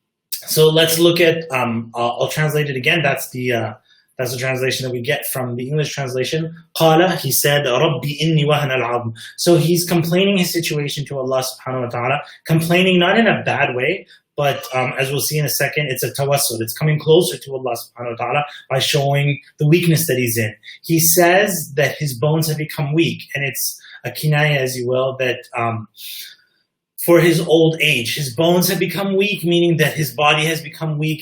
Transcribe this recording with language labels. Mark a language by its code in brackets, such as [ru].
[en] So let's look at, I'll translate it again. That's the translation that we get from the English translation. [ar] قَالَ, [en] he said, [ar] رَبِّي إِنِّي وَهَنَ الْعَظْمُ. [en] So he's complaining his situation to Allah subhanahu wa ta'ala, complaining not in a bad way, but as we'll see in a second, it's a tawassul. It's coming closer to Allah subhanahu wa ta'ala by showing the weakness that he's in. He says that his bones have become weak, and it's a kinaya, as you will, that for his old age, his bones have become weak, meaning that his body has become weak.